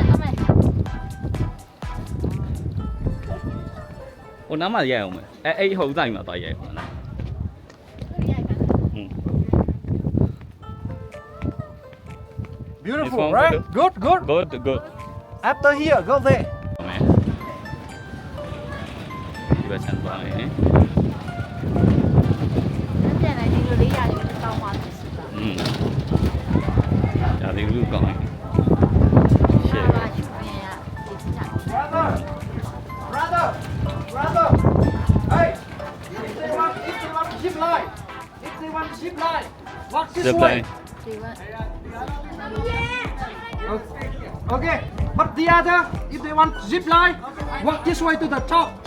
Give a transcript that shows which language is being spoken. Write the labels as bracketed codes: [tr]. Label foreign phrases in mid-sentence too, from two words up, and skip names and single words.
[my] ဟိုနားမှာရိုက်အောင်မယ်အဲ့ဟိုတိုင်းမှာသွားရိုက်အောင်နော် [en] Beautiful, right? Good, good. good After here, go there. [my] ဒီဘက်ချမ်းသွားမယ် [zh] 那现在这个李亚就是当花子是吧？ [my] ဒါဒီလူကောင်းတယ်ရှေ့ [zh] 爸爸去年呀，也是这样。 [en] Brother. Hey, if they want zip line, walk this Zip way. line. [zh] 水温。 [en] Okay, but the other, if they want zip line, walk this way to the top.